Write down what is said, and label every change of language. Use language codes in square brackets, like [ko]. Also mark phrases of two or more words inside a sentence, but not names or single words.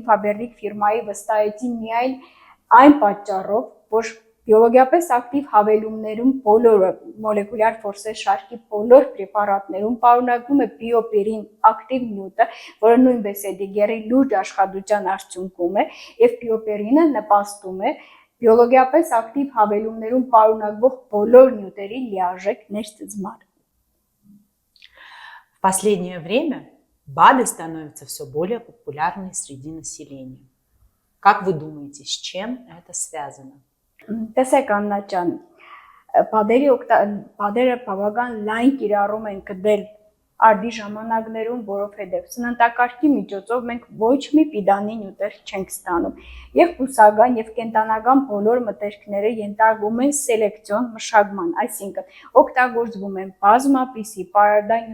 [hy] Faberlic ֆիրմայի վստահեցի միայն այն պատճառով, որ բիոլոգիապես ակտիվ հավելումներում բոլորը մոլեկուլյար ֆորսեր շարքի բոլոր պրեպարատներում պարունակվում է բիոպերին ակտիվ նյութը, որը նույնպես Էդիգերի լուրջ աշխատության արդյունքում է, եւ բիոպերինը նպաստում է բիոլոգիապես ակտիվ հավելումներում պարունակվող բոլոր նյութերի լիարժեք ներծծմանը։ [ru] В последнее время БАДы становятся все более популярны среди населения. Как вы думаете, с чем это связано? [hy] Տեսեք Աննա ջան, բադերը բավական լայն կիրառում են գտել արդի ժամանակներում, որովհետև սննդակարգի միջոցով մենք ոչ մի պիտանի նյութեր չենք ստանում եւ բուսական եւ կենտանական բոլոր մթերքները ենթարկվում են սելեկցիոն մշակման, այսինքն օգտագործվում են բազմապիսի պարարտային